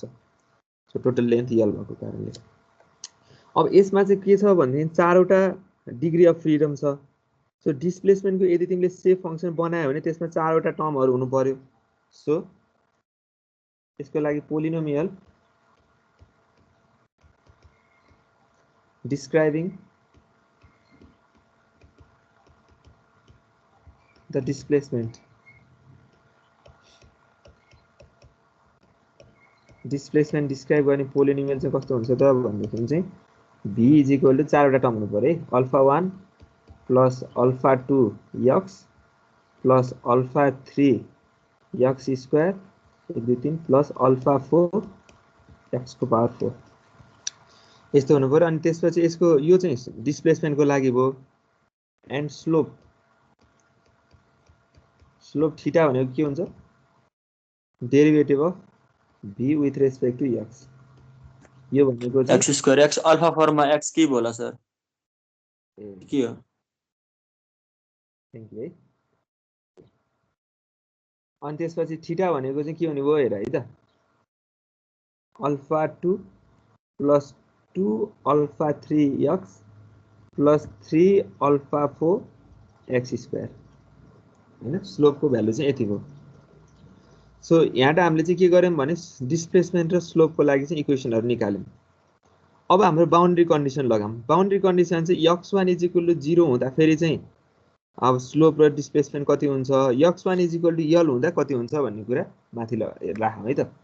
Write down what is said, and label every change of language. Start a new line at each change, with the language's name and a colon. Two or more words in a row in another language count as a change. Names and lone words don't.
Nepali: सो
English: total length
Nepali: यल भएको कारणले अब यसमा चाहिँ के छ भन्देखि चारवटा
English: degree of freedom
Nepali: छ। सो डिस्प्लेसमेन्टको यदि तिमीले
English: shape function
Nepali: बनायो भने त्यसमा चारवटा टर्महरु हुनु पर्यो। सो यसको लागि पोलिनोमियल
English: describing the displacement
Nepali: describe गर्ने पोलिनोमियल चाहिँ कस्तो हुन्छ त भन्दाखेरि चाहिँ v = चारवटा टर्म हुनु पर्यो है। α1 + α2 x + α3 x² 1 2 3 + α4 x को पावर 4 यस्तो हुनु पर्यो। अनि त्यसपछि यसको यो चाहिँ डिस्प्लेसमेन्टको लागि भयो।
English: and slope theta
Nepali: भनेको के हुन्छ,
English: derivative of v with respect to x.
Nepali: यो भनेको चाहिँ x² x अल्फा फर्ममा x के होला सर, के हो?
English: thank you
Nepali: है। अनि त्यसपछि थीटा भनेको चाहिँ के हुने भयो हेर है त, α2 + 2 α3 x + 3 α4 x² हैन। स्लोपको भ्यालु चाहिँ यति हो। सो यहाँबाट हामीले चाहिँ के गर्यौं भने डिस्प्लेसमेन्ट र स्लोपको लागि चाहिँ इक्वेसनहरु निकाल्यौं। अब हाम्रो
English: boundary condition
Nepali: लगाऊं।
English: boundary condition
Nepali: चाहिँ x1 = 0 हुँदा फेरि चाहिँ अब स्लोप र डिस्प्लेसमेन्ट कति हुन्छ, x1 = यल हुँदा कति हुन्छ भन्ने कुरा माथि राखौं है त।